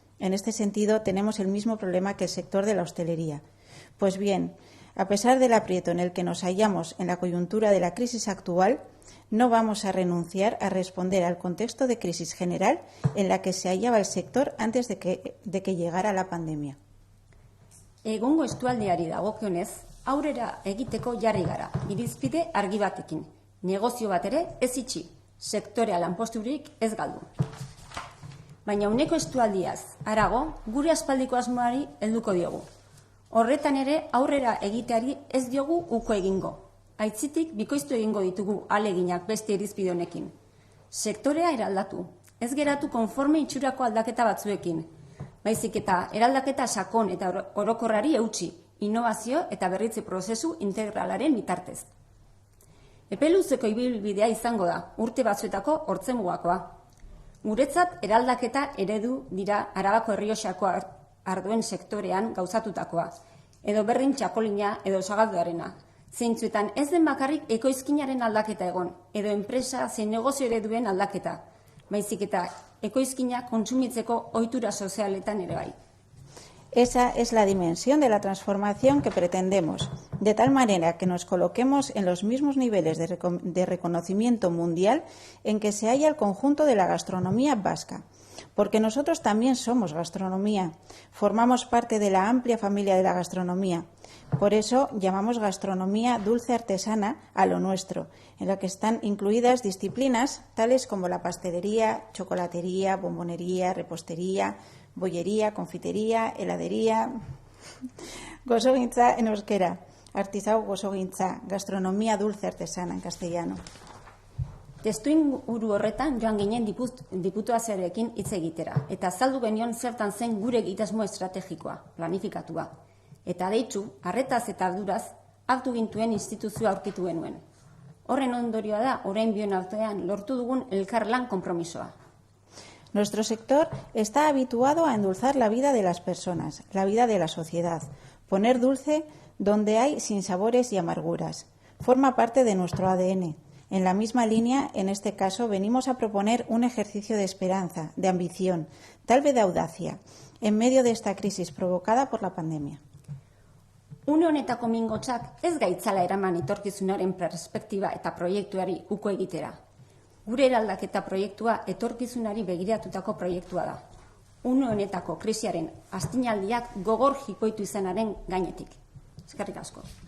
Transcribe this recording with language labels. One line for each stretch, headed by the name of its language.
Spanish: En este sentido, tenemos el mismo problema que el sector de la hostelería. Pues bien, a pesar del aprieto en el que nos hallamos en la coyuntura de la crisis actual, no vamos a renunciar a responder al contexto de crisis general en la que se hallaba el sector antes de que llegara la pandemia.
Basque: Egungo estualdiari dagokionez, aurrera egiteko jarri gara, irizpide argi batekin. Negozio bat ere ez itxi, sektorea lanposturik ez galdu. Baina uneko estualdiaz, harago, gure aspaldiko asmoari helduko diogu. Horretan ere aurrera egiteari ez diogu uko egingo. Aitzitik bikoiztu egingo ditugu aleginak beste irizpide honekin. Sektorea eraldatu, ez geratu konforme itxurako aldaketa batzuekin, baizik eta eraldaketa sakon eta orokorrari eutsi, innovazio eta berritze prozesu integralaren bitartez. Epeluzeko ibilbidea izango da, urte batzuetako hortzemugakoa. Guretzat eraldaketa eredu dira Arabako Errioxako arduen sektorean gauzatutakoa, edo berrin txakolina edo sagalduarena. Zeintzuetan ez den bakarrik ekoizkinaren aldaketa egon, edo enpresa zein negozio ereduen aldaketa, baizik eta ekoizkina kontsumitzeko ohitura sozialetan ere bai.
Spanish: Esa es la dimensión de la transformación que pretendemos, de tal manera que nos coloquemos en los mismos niveles de reconocimiento mundial en que se halla el conjunto de la gastronomía vasca, porque nosotros también somos gastronomía, formamos parte de la amplia familia de la gastronomía. Por eso llamamos gastronomía dulce artesana a lo nuestro, en la que están incluidas disciplinas tales como la pastelería, chocolatería, bombonería, repostería, bollería, confitería, heladería, gozogintza en euskera, artisau gozogintza, gastronomía dulce artesana en castellano.
Basque: Testuinguru horretan joan ginen diputazioarekin hitz egitera, eta azaldu genion zertan zen gure egitasmo estrategikoa, planifikatua. Eta deitzu, arretaz eta arduraz, hartu gintuen instituzioa aurkitu genuen. Horren ondorioa da, orain bion artean lortu dugun elkarlan konpromisoa.
Spanish: Nuestro sector está habituado a endulzar la vida de las personas, la vida de la sociedad, poner dulce donde hay sinsabores y amarguras. Forma parte de nuestro ADN. En la misma línea, en este caso, venimos a proponer un ejercicio de esperanza, de ambición, tal vez de audacia, en medio de esta crisis provocada por la pandemia.
Basque: Une honetako mingotzak ez gaitzala eraman etorkizunaren perspektiba eta proiektuari uko egitera. Gure eraldaketa proiektua etorkizunari begiratutako proiektua da. Une honetako krisiaren astinaldiak gogor jikoitu izanaren gainetik. Eskerrik asko.